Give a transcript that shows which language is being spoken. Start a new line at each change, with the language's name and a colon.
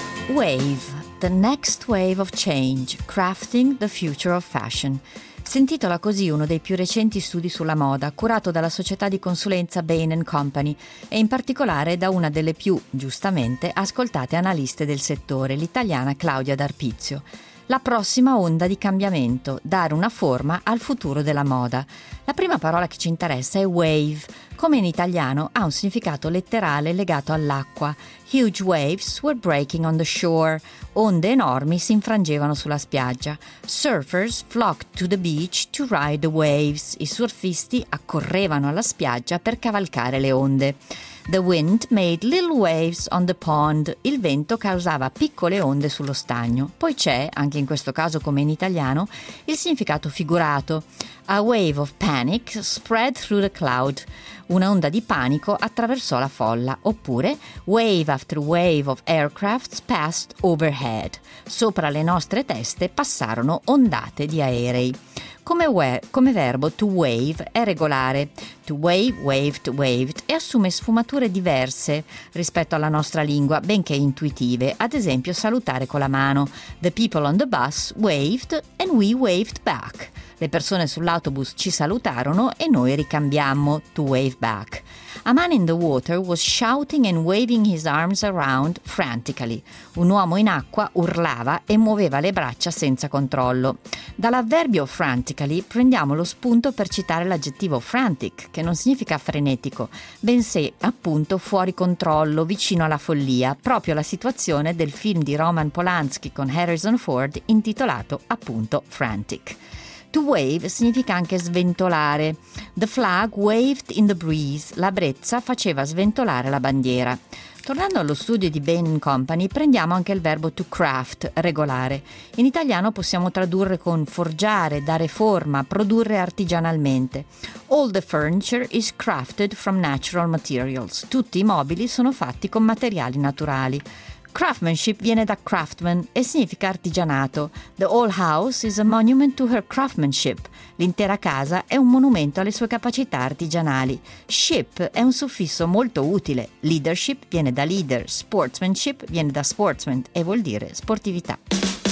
English: Wave, the next wave of change, crafting the future of fashion.
Italian: Si intitola così uno dei più recenti studi sulla moda, curato dalla società di consulenza Bain & Company e in particolare da una delle più, giustamente, ascoltate analiste del settore, l'italiana Claudia D'Arpizio. La prossima onda di cambiamento, dare una forma al futuro della moda. La prima parola che ci interessa è wave, come in italiano ha un significato letterale legato all'acqua.
English: Huge waves were breaking on the shore,
Italian: onde enormi si infrangevano sulla spiaggia.
English: Surfers flocked to the beach to ride the waves,
Italian: i surfisti accorrevano alla spiaggia per cavalcare le onde.
English: The wind made little waves on the pond.
Italian: Il vento causava piccole onde sullo stagno. Poi c'è, anche in questo caso come in italiano, il significato figurato.
English: A wave of panic spread through the cloud.
Italian: Una onda di panico attraversò la folla. Oppure,
English: wave after wave of aircraft passed overhead.
Italian: Sopra le nostre teste passarono ondate di aerei. Come verbo, to wave è regolare. To wave, waved, waved, e assume sfumature diverse rispetto alla nostra lingua, benché intuitive. Ad esempio, salutare con la mano.
English: The people on the bus waved and we waved back.
Italian: Le persone sull'autobus ci salutarono e noi ricambiammo, to wave back.
English: A man in the water was shouting and waving his arms around frantically.
Italian: Un uomo in acqua urlava e muoveva le braccia senza controllo. Dall'avverbio frantically prendiamo lo spunto per citare l'aggettivo frantic, che non significa frenetico, bensì appunto fuori controllo, vicino alla follia, proprio la situazione del film di Roman Polanski con Harrison Ford intitolato appunto Frantic.
English: To wave
Italian: significa anche sventolare.
English: The flag waved in the breeze.
Italian: La brezza faceva sventolare la bandiera. Tornando allo studio di Bain & Company, prendiamo anche il verbo to craft, regolare. In italiano possiamo tradurre con forgiare, dare forma, produrre artigianalmente.
English: All the furniture is crafted from natural materials.
Italian: Tutti i mobili sono fatti con materiali naturali. Craftsmanship viene da craftsman e significa artigianato.
English: The old house is a monument to her craftsmanship.
Italian: L'intera casa è un monumento alle sue capacità artigianali. Ship è un suffisso molto utile. Leadership viene da leader. Sportsmanship viene da sportsman e vuol dire sportività.